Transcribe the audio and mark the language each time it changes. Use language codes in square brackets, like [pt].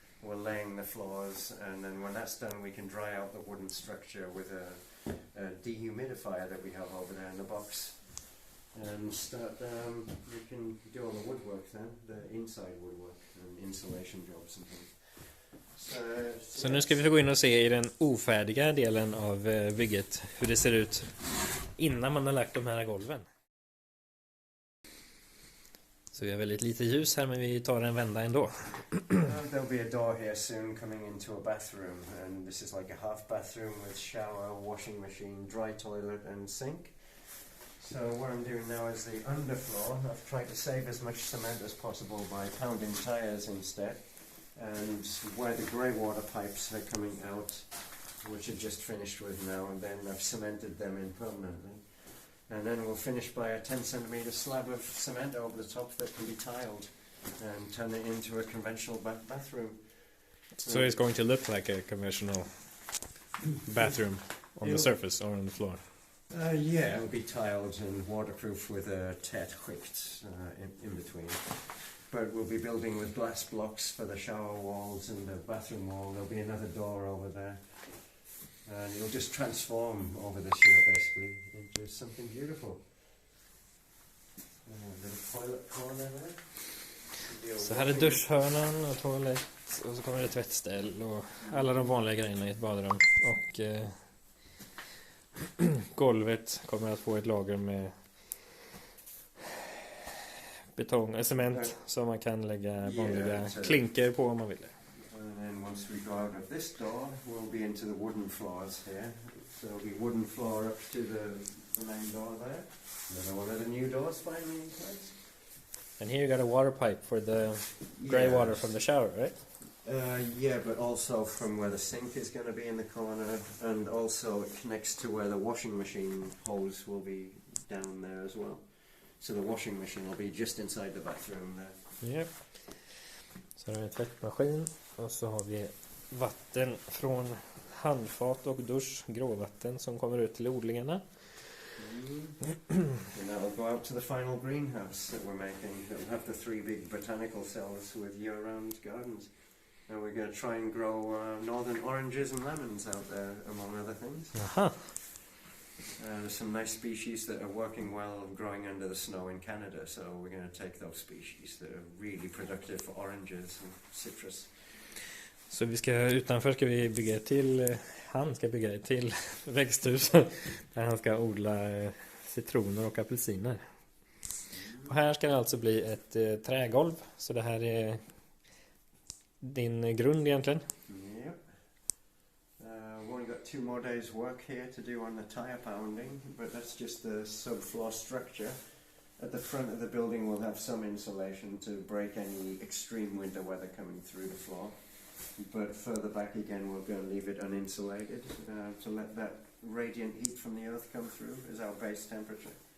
[en] We're laying the floors, and then when that's done we can dry out the wooden structure with a dehumidifier that we have over there in the box. And start, we can do all the woodwork then, the inside woodwork and insulation jobs and things. [sv] Så nu ska vi få gå in och se i den ofärdiga delen av bygget hur det ser ut innan man har lagt de här golven. Så vi har väldigt lite ljus här men vi tar en vända ändå. [en] There'll be a door here soon coming into a bathroom, and this is like a half bathroom with shower, washing machine, dry toilet and sink. So what I'm doing now is the underfloor. I've tried to save as much cement as possible by pounding tires instead. And where the grey water pipes are coming out, which are just finished with now, and then I've cemented them in permanently. And then we'll finish by a 10 centimetre slab of cement over the top that can be tiled and turn it into a conventional bathroom. So it's going to look like a conventional bathroom on the surface or on the floor? Yeah, it'll be tiled and waterproof with a tät skikt in between. But we'll be building with glass blocks for the shower walls and the bathroom wall. There'll be another door over there. And it'll just transform over this year basically into something beautiful. The toilet corner there. [sv] Så här är duschhörnan och toalett och så kommer det tvättställ och alla de vanliga grejerna i ett badrum. Och golvet kommer att få ett lager med betong, cement som man kan lägga vanliga klinker på om man vill. [en] And then once we go out of this door, we'll be into the wooden floors here. So there'll be wooden floor up to the main door there. And then one of the new doors finally in place. And here you got a water pipe for the grey water from the shower, right? Yeah, but also from where the sink is going to be in the corner, and also it connects to where the washing machine hose will be down there as well. So the washing machine will be just inside the bathroom there. Yep. [sv] Så har vi en tvättmaskin och så har vi vatten från handfat och dusch, gråvatten som kommer ut till odlingarna. [en] And that'll go out to the final greenhouse that we're making. It'll have the 3 big botanical cells with year-round gardens. And we're going to try and grow northern oranges and lemons out there, among other things. There's some nice species that are working well growing under the snow in Canada, so we're going to take those species that are really productive for oranges and citrus. [sv] Så utanför ska vi bygga han ska bygga ett till växthus där han ska odla citroner och apelsiner. Och här ska det alltså bli ett trägolv, så det här är din grund egentligen. [en] Yep. We've only got 2 more days work here to do on the tire pounding, but that's just the subfloor structure. At the front of the building we'll have some insulation to break any extreme winter weather coming through the floor. But further back again we're going to leave it uninsulated to let that radiant heat from the earth come through as our base temperature.